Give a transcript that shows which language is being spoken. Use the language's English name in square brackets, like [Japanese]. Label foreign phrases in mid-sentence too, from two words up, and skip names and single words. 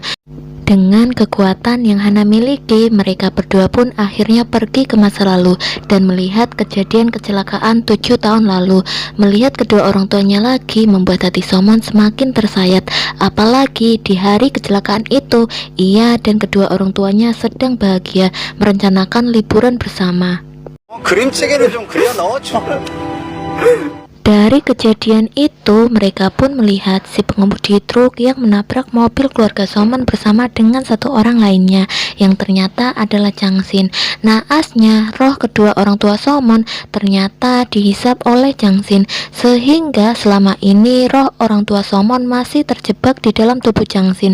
[Indonesian] Dengan kekuatan yang Hana miliki, mereka berdua pun akhirnya pergi ke masa lalu dan melihat kejadian kecelakaan 7 tahun lalu. Melihat kedua orang tuanya lagi membuat hati Somon semakin tersayat. Apalagi di hari kecelakaan itu, ia dan kedua orang tuanya sedang bahagia merencanakan liburan bersama. [Korean] 그림책에는 좀 그려 넣어줘. [Indonesian] Dari kejadian itu, mereka pun melihat si pengemudi truk yang menabrak mobil keluarga Somon bersama dengan satu orang lainnya, yang ternyata adalah Changsin. Naasnya, roh kedua orang tua Somon ternyata dihisap oleh Changsin, sehingga selama ini roh orang tua Somon masih terjebak di dalam tubuh Changsin.